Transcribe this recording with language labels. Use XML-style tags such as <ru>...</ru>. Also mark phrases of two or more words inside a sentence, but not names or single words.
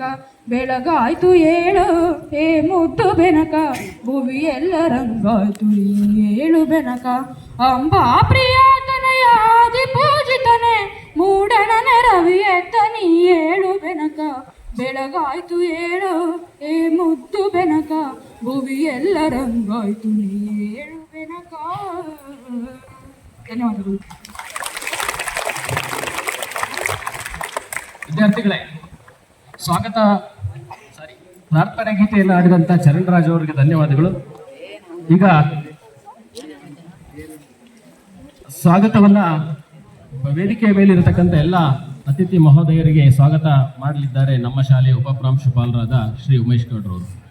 <kn>ಬೆಳಗಾಯ್ತು ಏಳು ಏ ಮುದ್ದು ಬೆನಕ, ಭುವಿಯೆಲ್ಲ ರಂಗಾಯ್ತು ನೀ ಏಳು ಬೆನಕ. ಅಂಬಾ ಪ್ರಿಯಾತನೆಯ ಆದಿ ಪೂಜಿತನೆ, ಮೂಡಣನೆ ರವಿಯತ್ತ ನೀ ಏಳು ಬೆನಕ. ಬೆಳಗಾಯ್ತು ಏಳು ಏ ಮುದ್ದು ಬೆನಕ, ಭುವಿಯೆಲ್ಲ ರಂಗಾಯ್ತು ನೀ ಏಳು ಬೆನಕ. ಧನ್ಯವಾದಗಳು. ವಿದ್ಯಾರ್ಥಿಗಳೇ, ಪ್ರಾರ್ಥನಾ ಗೀತೆಯನ್ನು ಆಡಿದಂಥ ಚರಣ್ರಾಜ್ ಅವರಿಗೆ ಧನ್ಯವಾದಗಳು. ಈಗ ಸ್ವಾಗತವನ್ನ ವೇದಿಕೆಯ ಮೇಲಿರತಕ್ಕಂಥ ಎಲ್ಲ ಅತಿಥಿ ಮಹೋದಯರಿಗೆ ಸ್ವಾಗತ ಮಾಡಲಿದ್ದಾರೆ ನಮ್ಮ ಶಾಲೆಯ ಉಪಪ್ರಾಂಶುಪಾಲರಾದ ಶ್ರೀ ಉಮೇಶ್ ಗೌಡ್ರವರು.</kn>